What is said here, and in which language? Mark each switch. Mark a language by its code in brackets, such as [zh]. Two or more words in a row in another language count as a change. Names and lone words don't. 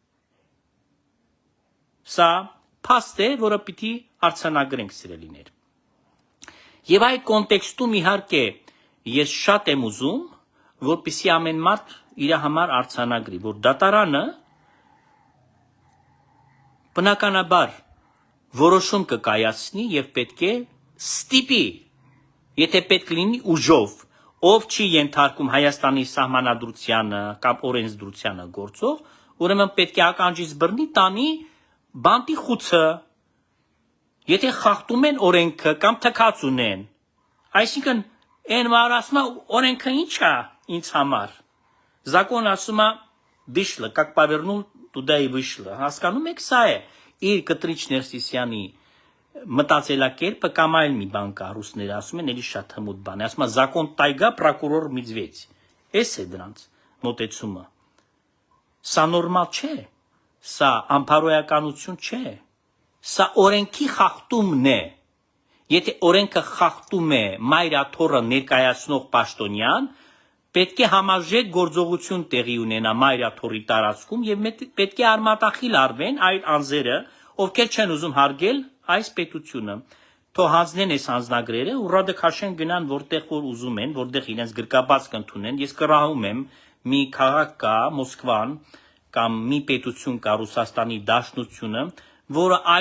[hy] Սա փաստ է, որը պիտի արձանագրենք սիրելիներ։ Եվ այդ կոնտեքստում իհարկե ես շատ եմ ուզում, որպեսզի ամեն մարդ իր համար արձանագրի, որ դատարանը բնականաբար որոշում կկայացնի եւ պետք է ստիպի, եթե պետք լինի ուժով, ով չի ենթարկում Հայաստանի սահմանադրությանը կամ օրենսդրությանը գործող, ուրեմն պետք է ականջից բռնի տանի բանտի խուցը, եթե խախտում են օրենքը կամ թքած ունեն։ Այսինքն այն որ ասում է օրենքը ինչ է ինձ համար։ Закон ասում է [ru] вышло, как повернул, туда и [hy] вышло։ Հասկանում եք, սա է իր կտրիչ Ներսիսյանի մտածելակերպը կամ այլ մի բան կա, ռուսները ասում են, էլի շատ հմուտ բան է, ասում է [ru] «Закон тайга, прокурор медведь»։ [hy] Էս է դրանց մոտեցումը։ Սա նորմալ չէ, սա անփարոյականություն չէ, սա օրենքի խախտումն է։ Եթե օրենքը խախտում է մայրաթոռը ներկայացնող պաշտոնյան, պետք է համաժեք գործողություն տեղի ունենա մայրաթոռի տարածքում եւ պետք է արմատախիլ արվեն այդ անձերը, ովքեր չեն ուզում հարգել այս պետությունը։ Թող հանձնեն այս անձնագրերը, ուռադը քաշեն գնան որտեղ որ ուզում են, որտեղ իրենց գրկաբաց կընդունեն։ Ես կռահում եմ, մի քաղաք կա, Մոսկվան, կամ մի պետություն կա Ռուսաստանի Դաշնությունը, որը